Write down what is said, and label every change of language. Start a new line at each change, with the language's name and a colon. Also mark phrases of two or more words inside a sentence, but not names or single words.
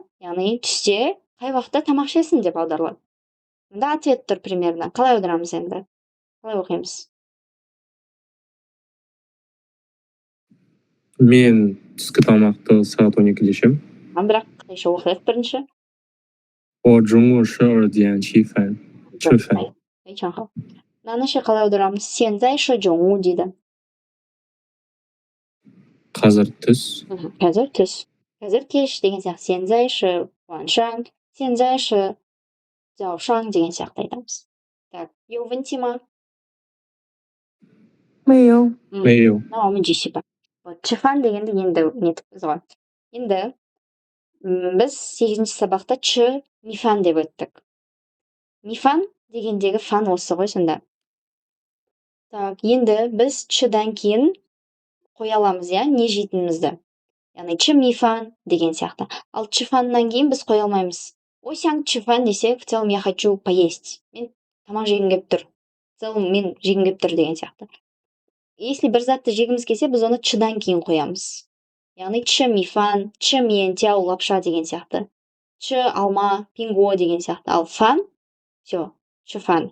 Kazakh: Яғни түсте қай уақытта тамақ ішесің деп аударылады. Мында ответ тұр примерно. Қалай аударамыз енді? Қалай оқимыз? Мен түскі тамақты сағат 12-де ішемін. Бірақ қытайша оқайық бірінші.
Chinese: 我中午12点吃饭。非常好。
Kazakh: мынаны ше қалай аударамыз?
Chinese: 现在是中午
Kazakh: дейді. Қазір түс. Қазір түс. Қазір кеш деген сияқты.
Chinese: 现在是晚上, 现在是早上
Kazakh: деген сияқты айтамыз. Так,
Chinese: 有问题吗? 没有。没有。那我们继续吧.吃饭
Kazakh: дегенді енді нетіппіз ғой. Енді біз 8-ші сабақта ч мифан деп өттік. Мифан дегендегі фан осы ғой сонда. Так, енді біз чдан кейін қоя аламыз, иә, не жейтінімізді. Яғни ч мифан деген сияқты. Ал чфаннан кейін біз қоя алмаймыз. Ой, сяң чфан десек,
Russian: в целом я хочу поесть.
Kazakh: Мен тамақ жегім келіп тұр.
Russian: В целом
Kazakh: мен жегім келіп тұр деген сияқты. Если бір затты жегіміз келсе, біз оны чдан кейін қоямыз. Яғни ч мифан, ч миентяу лапша деген сияқты. Ч алма, пинго деген сияқты. Ал фан, все, чфан.